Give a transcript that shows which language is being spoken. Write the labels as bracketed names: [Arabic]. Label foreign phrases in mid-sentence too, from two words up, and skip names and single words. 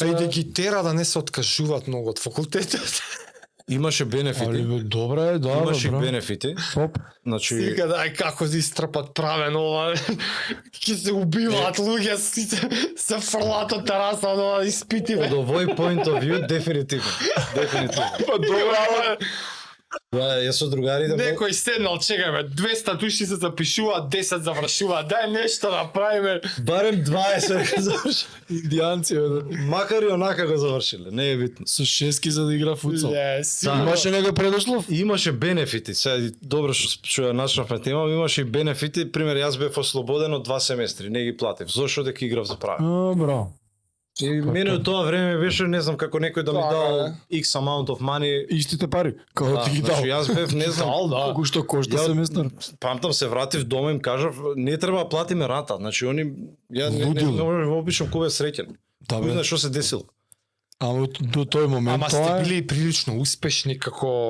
[Macedonian] А и да ги тера да не се откажуваат многу од факултетот. имаше бенефити. Али бе, добре е, да, Имаше бро. бенефити. Топ. Значи, Сега дај како да истрпат правен ова. Ќе се убиваат луѓе, сите се фрлат од тераса од ова испити. од овој [English] point of view, [Macedonian] дефинитивно. Дефинитивно. Па добра, ама Да, јас со другарите... некој седнал, чекај бе, 200 души се запишуваат, 10 завршуваат. Дај нешто да правиме. Барем 20 заврши. Индијанци, бе. Макар и онака го завршиле, не е битно. Со шески за да игра футсал. Yes. Да. Имаше некој предуслов? И имаше бенефити. Сега добро што ја начнавме тема, имаше и бенефити. Пример, јас бев ослободен од 2 семестри, не ги платив. Зошто дека играв за право? Браво. И мене од тоа време беше, не знам како некој да ми Така дал е. [English] X amount of money. [Macedonian] Истите пари, како ти ги дал. Значи, јас бев, не знам, Дал, да. Колку што кошта Ја- семестар? памтам се вратив дома им кажав, не треба да платиме рата. Значи, они, ја не Лудило. можеш обично кој е среќен. Да, Кој бе. знае што се десило. Ама до тој момент Ама тоа сте е... били прилично успешни како